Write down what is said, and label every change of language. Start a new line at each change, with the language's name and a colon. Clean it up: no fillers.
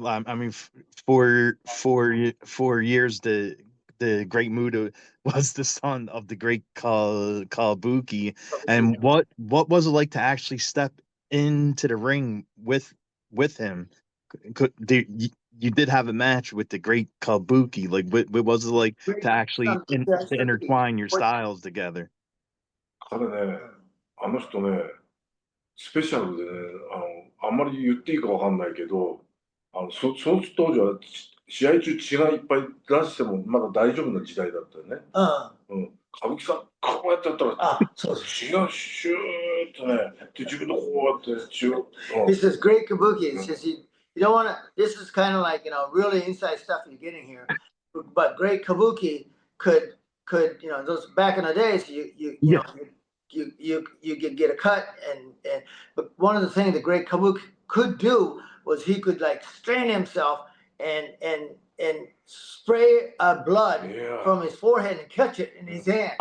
English: I mean, for years the Great Muta was the son of the great Kabuki. And what was it like to actually step into the ring with him? You did have a match with the great Kabuki. Like, what was it like to actually to intertwine your styles together?
Japanese: 彼ね、あの人ね、スペシャルでね、あんまり言っていいかわかんないけど、その当時は試合中血がいっぱい出してもまだ大丈夫な時代だったよね。歌舞伎さん、こうやってやったら血がシューッとね、で自分のこうやって血を。
English: He says, great Kabuki. He says, you don't want to, this is kind of like, really inside stuff you're getting here. But great Kabuki could, those back in the days, you could get a cut but one of the things the great Kabuki could do was he could like strain himself and spray blood from his forehead and catch it in his hand.